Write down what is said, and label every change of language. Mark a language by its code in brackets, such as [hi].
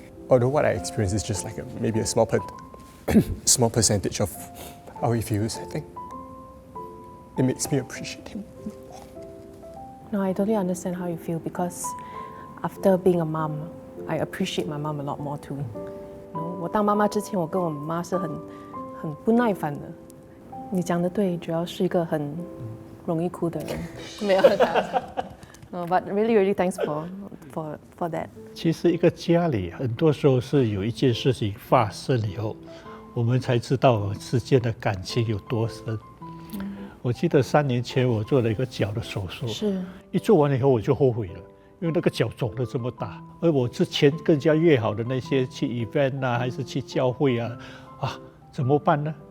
[en] Although what I experience is just like maybe a small percentage of how he feels, I think it makes me appreciate him. No, I totally understand how you feel because after being a mom, I appreciate my mom a lot more too. You know, [zh] 我当妈妈之前，我跟我妈是很不耐烦的。你讲的对，主要是一个很容易哭的人。没有开玩笑。 [en] No, but really, thanks for that. [zh] 其实一个家里很多时候是有一件事情发生以后，我们才知道之间的感情有多深。我记得3年前我做了一个脚的手术，是一做完以后我就后悔了，因为那个脚肿得这么大，而我之前更加约好的那些去 event 啊，还是去教会啊，怎么办呢？